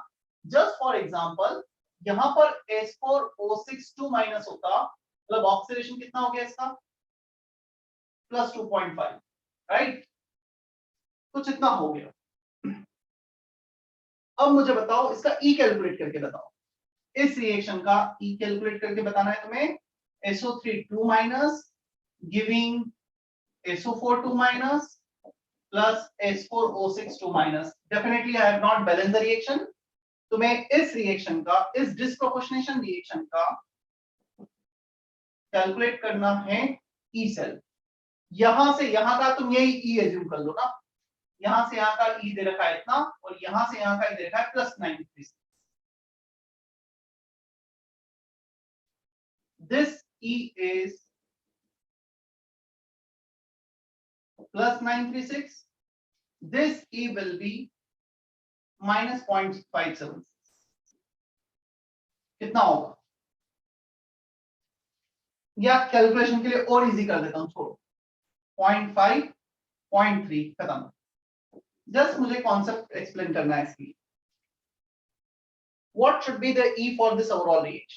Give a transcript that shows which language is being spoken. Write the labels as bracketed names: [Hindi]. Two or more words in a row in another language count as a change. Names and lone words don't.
[English] just for example, [Hindi] यहाँ पर S4O6 2 माइनस होता, मतलब ऑक्सीडेशन कितना हो गया इसका, प्लस 2.5, राइट? कुछ इतना हो गया। अब मुझे बताओ इसका E कैलकुलेट करके बताओ, इस रिएक्शन का E कैलकुलेट करके बताना है तुम्हें। [English] SO3 2 minus giving SO4 2 माइनस plus S4O6 2 minus. Definitely I have not balanced the reaction. [Hindi] तुम्हें इस रिएक्शन का, इस [English] disproportionation reaction [Hindi] का कैलकुलेट करना है E सेल। यहां से यहां का तुम यही E एज्यूम कर लो ना, यहां से यहां का E दे रखा है इतना, और यहां से यहां का E दे रखा है प्लस 93। [English] This E is plus 936. This E will be minus 0.57। [Hindi] कितना होगा? या कैलकुलेशन के लिए और इजी कर देता हूं, छोड़ो, 0.5 0.3 खत्म। जस्ट मुझे [English] concept explain [Hindi] करना है इसकी। [English] what should be the E for this overall reaction?